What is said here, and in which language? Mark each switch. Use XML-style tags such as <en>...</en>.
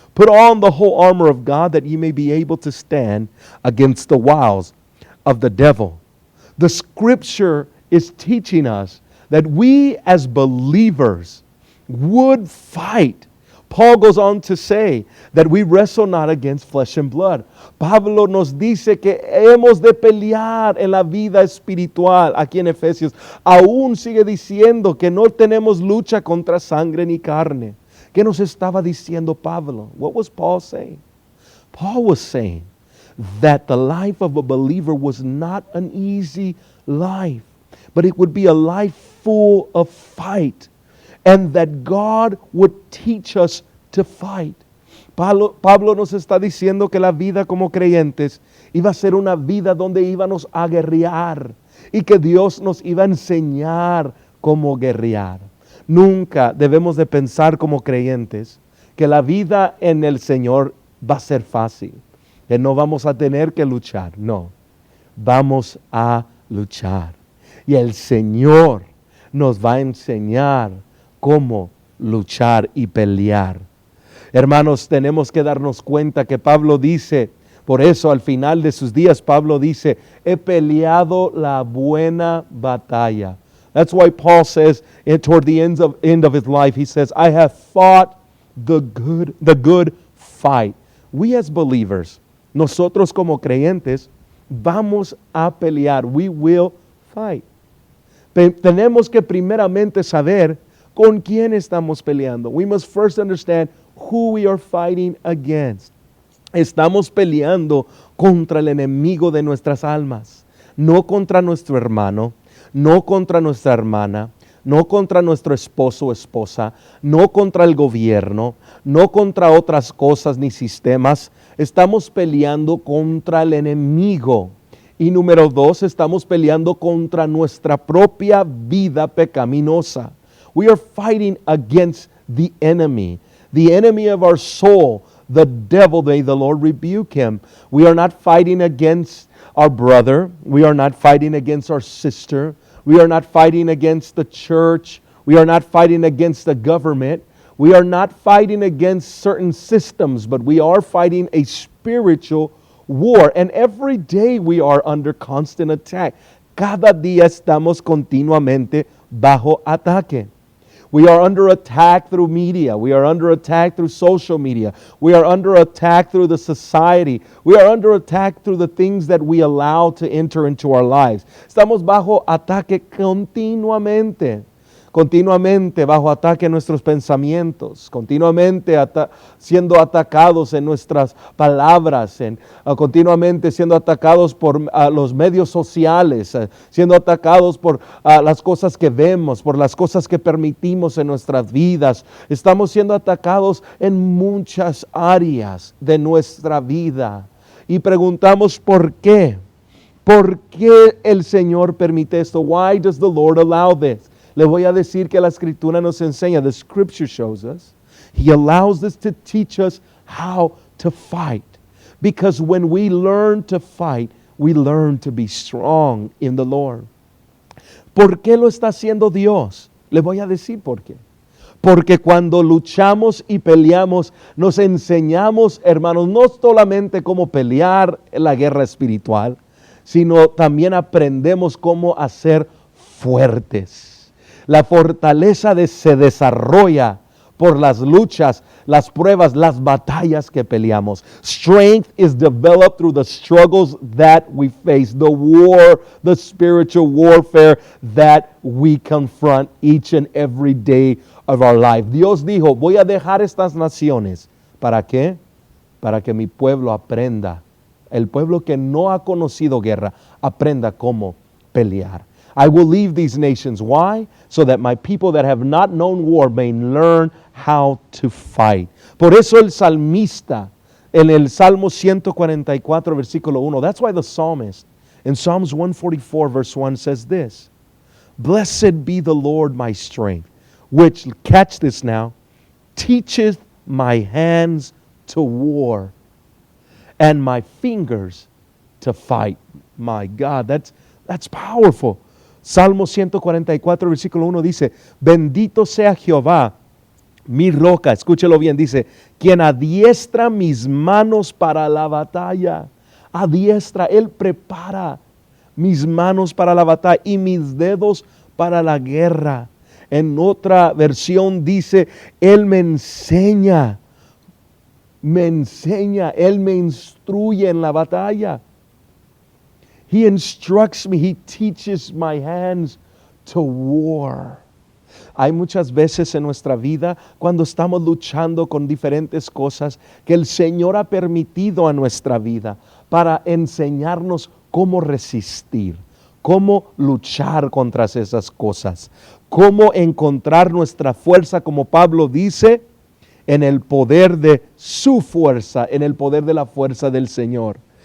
<en>Put on the whole armor of God that ye may be able to stand against the wiles of the devil. The scripture is teaching us that we as believers would fight. Paul goes on to say that we wrestle not against flesh and blood.</en> <es>Pablo nos dice que hemos de pelear en la vida espiritual. Aquí en Efesios aún sigue diciendo que no tenemos lucha contra sangre ni carne. ¿Qué nos estaba diciendo Pablo?</es> <en>What was Paul saying? Paul was saying that the life of a believer was not an easy life, but it would be a life full of fight. And that God would teach us to fight.</en> <es>Pablo nos está diciendo que la vida como creyentes iba a ser una vida donde íbamos a guerrear y que Dios nos iba a enseñar cómo guerrear. Nunca debemos de pensar como creyentes que la vida en el Señor va a ser fácil, que no vamos a tener que luchar. No, vamos a luchar. Y el Señor nos va a enseñar cómo luchar y pelear. Hermanos, tenemos que darnos cuenta que Pablo dice, por eso al final de sus días Pablo dice, he peleado la buena batalla.</es> <en>That's why Paul says, toward the end of his life, he says, I have fought the good fight. We as believers,</en> <es>nosotros como creyentes, vamos a pelear.</es> <en>We will fight.</en> <es>Tenemos que primeramente saber ¿con quién estamos peleando?</es> <en>We must first understand who we are fighting against.</en> <es>Estamos peleando contra el enemigo de nuestras almas, no contra nuestro hermano, no contra nuestra hermana, no contra nuestro esposo o esposa, no contra el gobierno, no contra otras cosas ni sistemas. Estamos peleando contra el enemigo. Y número 2, estamos peleando contra nuestra propia vida pecaminosa.</es> <en>We are fighting against the enemy of our soul, the devil. May the Lord rebuke him. We are not fighting against our brother. We are not fighting against our sister. We are not fighting against the church. We are not fighting against the government. We are not fighting against certain systems, but we are fighting a spiritual war. And every day we are under constant attack.</en> <es>Cada día estamos continuamente bajo ataque.</es> <en>We are under attack through media. We are under attack through social media. We are under attack through the society. We are under attack through the things that we allow to enter into our lives.</en> <es>Estamos bajo ataque continuamente. Continuamente bajo ataque en nuestros pensamientos, continuamente siendo atacados en nuestras palabras, continuamente siendo atacados por los medios sociales, siendo atacados por las cosas que vemos, por las cosas que permitimos en nuestras vidas. Estamos siendo atacados en muchas áreas de nuestra vida. y preguntamos ¿por qué? ¿Por qué el Señor permite esto?</es> <en>Why does the Lord allow this?</en> <es>Le voy a decir que la Escritura nos enseña,</es> <en>the Scripture shows us, He allows this to teach us how to fight. Because when we learn to fight, we learn to be strong in the Lord.</en> <es>¿Por qué lo está haciendo Dios? Le voy a decir por qué. Porque cuando luchamos y peleamos, nos enseñamos, hermanos, no solamente cómo pelear en la guerra espiritual, sino también aprendemos cómo hacer fuertes. La fortaleza se desarrolla por las luchas, las pruebas, las batallas que peleamos.</es> <en>Strength is developed through the struggles that we face, the war, the spiritual warfare that we confront each and every day of our life.</en> <es>Dios dijo, voy a dejar estas naciones. ¿Para qué? Para que mi pueblo aprenda. El pueblo que no ha conocido guerra, aprenda cómo pelear.</es> <en>I will leave these nations. Why? So that my people that have not known war may learn how to fight.</en> <es>Por eso el salmista en el Salmo 144 versículo 1,</es> <en>that's why the psalmist in Psalms 144 verse 1 says this, Blessed be the Lord my strength, which, catch this now, teacheth my hands to war and my fingers to fight. My God, that's powerful.</en> <es>Salmo 144, versículo 1 dice, bendito sea Jehová, mi roca, escúchelo bien, dice, quien adiestra mis manos para la batalla. Adiestra, Él prepara mis manos para la batalla y mis dedos para la guerra. En otra versión dice, Él me enseña, Él me instruye en la batalla.</es> <en>He instructs me, He teaches my hands to war.</en> <es>Hay muchas veces en nuestra vida cuando estamos luchando con diferentes cosas que el Señor ha permitido a nuestra vida para enseñarnos cómo resistir, cómo luchar contra esas cosas, cómo encontrar nuestra fuerza, como Pablo dice, en el poder de su fuerza, en el poder de la fuerza del Señor.</es>